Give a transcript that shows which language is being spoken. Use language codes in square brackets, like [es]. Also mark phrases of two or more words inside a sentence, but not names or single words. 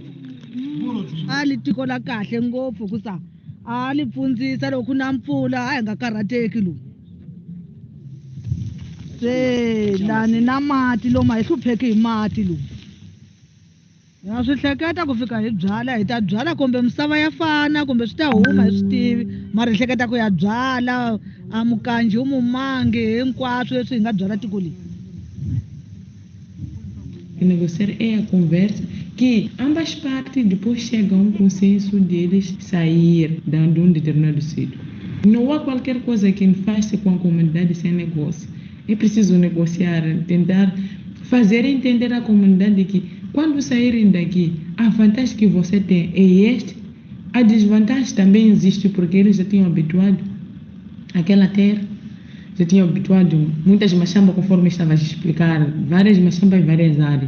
[ts] a li tiko la kahle ngopfu kusa a li pfundzisa loko na mpfula a hi nga karhateki lowu se lani na mati lomu hi hlupheki hi mati lowu ha swi hleketa ku fika hi byala hi ta byala kumbe misava ya fana kumbe swi ta huma hi swi tivi mara hi hleketa ku ya byala a mukanji wu mumangi hinkwaswo leswi hi nga byala tiko leyi [pt] negociar é a conversa que ambas partes depois chegam a um consenso deles sair dando um determinado sítio. Não há qualquer coisa que faça com a comunidade sem negócio. É preciso negociar, tentar fazer entender à comunidade que quando saírem daqui, a vantagem que você tem é este, a desvantagem também existe porque eles já tinham habituado àquela terra, já tinham habituado muitas machambas, conforme estava a explicar, várias machambas em várias áreas.